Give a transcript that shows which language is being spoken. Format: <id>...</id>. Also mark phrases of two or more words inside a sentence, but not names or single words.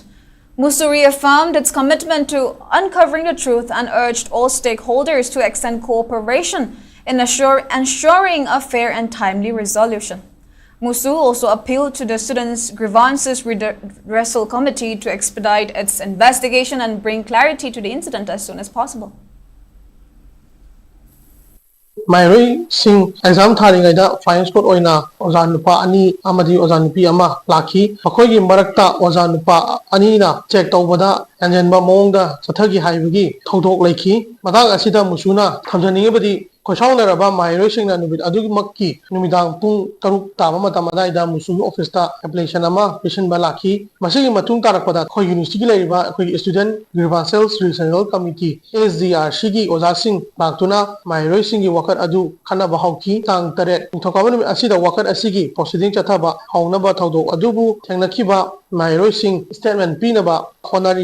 <en>MUSU reaffirmed its commitment to uncovering the truth and urged all stakeholders to extend cooperation in ensuring a fair and timely resolution. MUSU also appealed to the Students' Grievances Redressal Committee to expedite its investigation and bring clarity to the incident as soon as possible.</en> <mni>Mairoi sing exam thari gaida</mni> <en>flying squad</en> <mni>oina ozan nupa ani amadi ozan nupi ama laki makoi gi marakta ozan nupa ani na check tawbada anjenba mongda sathagi haibagi thodok leiki matang asida musuna thamjani badi Koshawneraba Mairoi sing na nubit adugi makki numidang pung taruk tama matamadaida musu office ta application ama patient balaki masigi matung tarakpada khoi university laiba khoi student grievances redressal committee SGRC gi oja sing baktuna Mairoi sing gi wakat adu khana bahauki tang tare thokabanu asida wakat asigi proceeding chathaba haunaba thodok adubu thengnakhiba Mairoi sing statement pinaba honari</mni>